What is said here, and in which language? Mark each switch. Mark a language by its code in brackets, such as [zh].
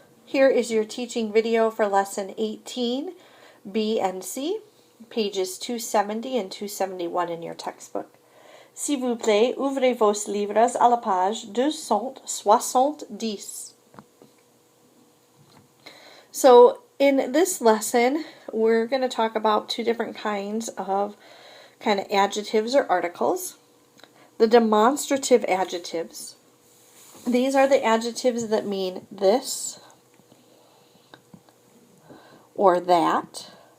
[en] Here is your teaching video for Lesson 18, B and C, pages 270 and 271 in your textbook. [fr] S'il vous plaît, ouvrez vos livres à la page 270. [en] So, in this lesson, we're going to talk about two different kinds of kind of adjectives or articles. The demonstrative adjectives. These are the adjectives that mean this or that.